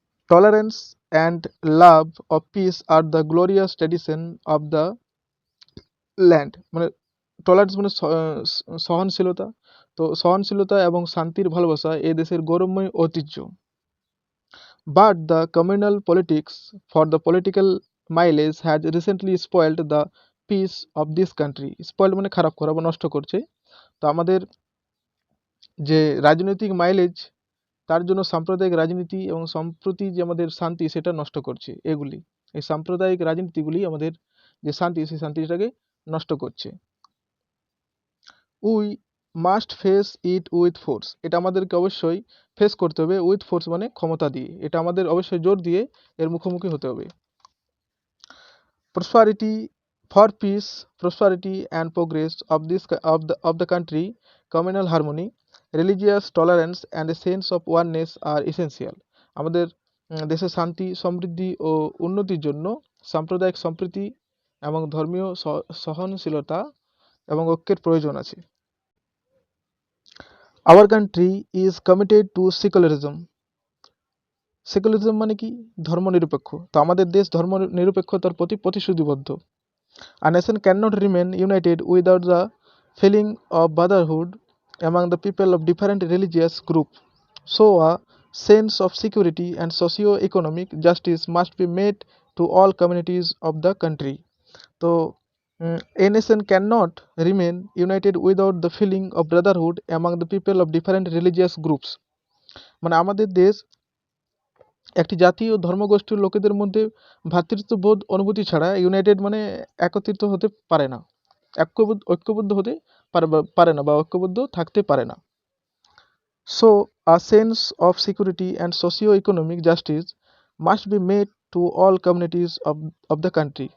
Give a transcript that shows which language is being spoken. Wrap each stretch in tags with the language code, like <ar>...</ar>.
<en>Tolerance and love of peace আর the glorious tradition of the land.</en> <bn>মানে tolerance মানে সহনশীলতা, তো সহনশীলতা এবং শান্তির ভালোবাসা এই দেশের গৌরবময় ঐতিহ্য।</bn> <en>But the communal politics for the political mileage has recently spoiled the peace of this country.</en> <bn>Spoiled মানে খারাপ করা বা নষ্ট করছে। তো আমাদের যে রাজনৈতিক মাইলেজ, তার জন্য সাম্প্রদায়িক রাজনীতি এবং সম্প্রতি যে আমাদের শান্তি সেটা নষ্ট করছে। এই সাম্প্রদায়িক রাজনীতিগুলি আমাদের যে শান্তি সেই শান্তিটাকে নষ্ট করছে।</bn> <en>We must face it with force.</en> <bn>এটা আমাদেরকে অবশ্যই ফেস করতে হবে,</bn> <en>with force</en> <bn>মানে ক্ষমতা দিয়ে। এটা আমাদের অবশ্যই জোর দিয়ে এর মুখোমুখি হতে হবে।</bn> <en>Prosperity for peace, prosperity and progress of the country, communal harmony, religious tolerance and a sense of oneness are essential.</en> <bn>আমাদের দেশের শান্তি, সমৃদ্ধি ও উন্নতির জন্য সাম্প্রদায়িক সম্প্রীতি এবং ধর্মীয় সহনশীলতা এবং ঐক্যের প্রয়োজন আছে।</bn> <en>Our country is committed to secularism.</en> <bn>Secularism মানে কি? ধর্মনিরপেক্ষ। তো আমাদের দেশ ধর্মনিরপেক্ষতার প্রতি প্রতিশ্রুতিবদ্ধ।</bn> <en>A nation cannot remain united without the feeling of brotherhood among the people of different religious groups. So a sense of security and socio-economic justice must be made to all communities of the country. তো a nation cannot remain united without the feeling of brotherhood among the people of different religious groups.</en> <bn>মানে আমাদের দেশ একটি জাতি ও ধর্মগোষ্ঠীর লোকেদের মধ্যে ভ্রাতৃত্ববোধ অনুভূতি ছাড়া ইউনাইটেড মানে একত্রিত হতে পারে না, ঐক্যবদ্ধ হতে পারে না বা ঐক্যবদ্ধ থাকতে পারে না।</bn> <en>So a sense of security and socio economic justice must be made to all communities of the country.</en>